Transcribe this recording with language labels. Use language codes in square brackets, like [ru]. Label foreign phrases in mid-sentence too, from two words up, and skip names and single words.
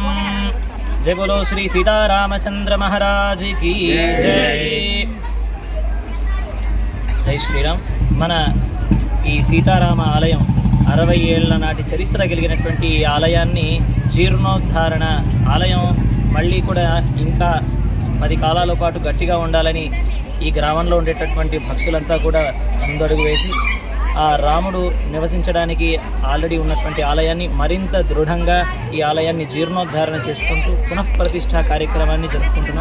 [hi] जय बोलो श्री सीतारामचंद्र महाराज की जय. जय श्रीराम. [te] మన ఈ సీతారామ ఆలయం 60 ఏళ్ల నాటి చరిత్ర కలిగినటువంటి ఈ ఆలయాన్ని జీర్ణోద్ధారణ ఆలయం మళ్ళీ కూడా ఇంకా 10 కాలాల పాటు గట్టిగా ఉండాలని ఈ గ్రామంలో ఉండేటటువంటి భక్తులంతా కూడా ముందడుగు వేసి ఆ రాముడు నివసించడానికి ఆల్రెడీ ఉన్నటువంటి ఆలయాన్ని మరింత దృఢంగా ఈ ఆలయాన్ని జీర్ణోద్ధారణ చేసుకుంటూ పునఃప్రతిష్ఠా కార్యక్రమాన్ని జరుపుకుంటున్నాం.